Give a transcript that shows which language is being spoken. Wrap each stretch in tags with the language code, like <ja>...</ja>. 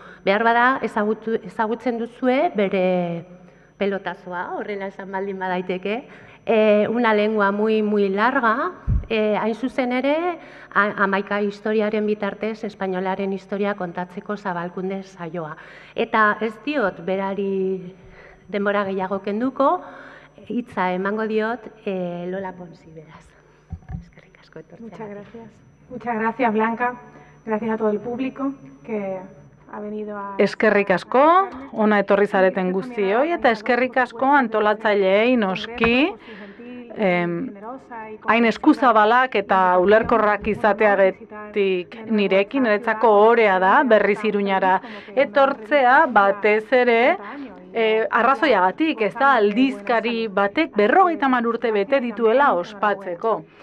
<eu>Behar bada ezagutzen duzue bere pelotazoa, horrela esan baldin badaiteke,</eu> <es>una lengua muy larga,</es> <eu>hain zuzen ere, 11 historiaren bitartez, espainolaren historia kontatzeko zabalkunde saioa. Eta ez diot berari denbora gehiago kenduko, hitza emango diot Lola Ponsi beraz. Eskerrik asko etortzea.</eu> <es>Muchas gracias. Muchas gracias, Blanca. Gracias a todo el público que ha venido a...</es> <eu>Eskerrik asko, ona etorri zareten guztioi, eta eskerrik asko antolatzaileei noski, hain eskuzabalak eta ulerkorrak izatearetik nirekin, niretzako orea da, berriz Iruñara etortzea, batez ere, arrazoiagatik, ez da aldizkari batek 50 urte bete dituela ospatzeko.</eu>